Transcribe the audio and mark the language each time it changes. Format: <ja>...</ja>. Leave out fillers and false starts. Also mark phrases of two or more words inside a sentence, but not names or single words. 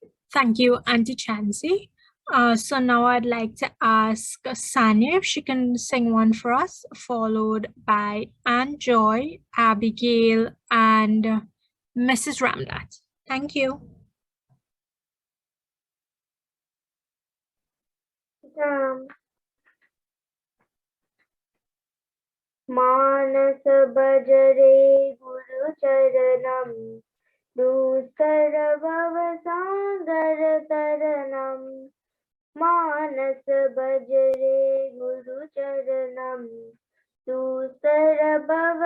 <en>Thank you, Auntie Chansey. So now I'd like to ask Sanya if she can sing one for us, followed by Anne Joy, Abigail, and Mrs. Ramdat. Thank you.</en> <sa>मानस बजरे गुरु चरणम दुस्तर भव सागर तरणम मानस बजरे गुरु चरणम दुस्तर भव</sa>